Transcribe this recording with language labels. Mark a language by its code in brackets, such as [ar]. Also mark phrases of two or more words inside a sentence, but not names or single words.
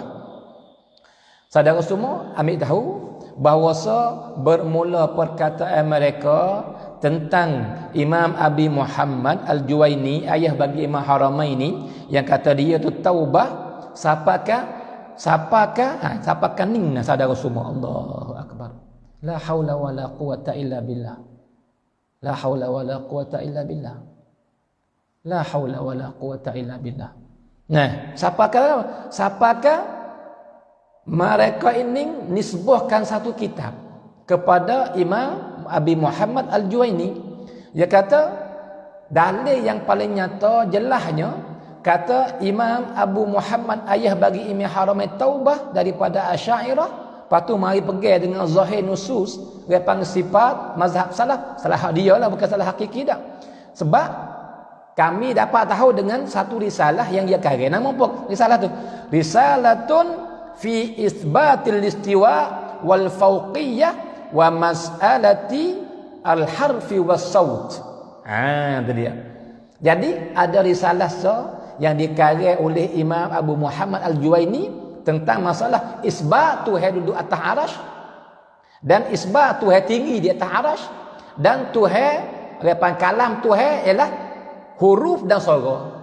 [ms] Saudara semua ambil tahu bahawa bermula perkataan mereka tentang Imam Abi Muhammad Al-Juwaini, ayah bagi Imam Haramaini, yang kata dia tu taubah. Siapakah ningna saudara semua? [ar] الله أكبر. لا حول ولا قوة إلا بالله. لا حول ولا قوة إلا بالله. لا حول ولا قوة إلا بالله. [ms] Nah, siapakah mereka ini nisbahkan satu kitab kepada Imam Abi Muhammad Al-Juwaini. Dia kata dalil yang paling nyata jelasnya, kata Imam Abu Muhammad ayah bagi Imam Haramain taubah daripada Asy'ariyah. Lepas tu mari pergi dengan zahir nusus, dia panggil sifat mazhab salaf. Salah dia lah, bukan salah hakiki dah. Sebab kami dapat tahu dengan satu risalah yang dia karya. Nama apa risalah tu? [ar] رسالة في إثبات الاستواء والفوقية ومسألة الحرف والصوت. [ms] Itu dia. Jadi ada risalah yang dikarya oleh Imam Abu Muhammad Al-Juwaini tentang masalah isbat Tuhan duduk atas arash, dan isbat Tuhan tinggi di atas arash, dan Tuhan kalam Tuhan ialah huruf dan suara.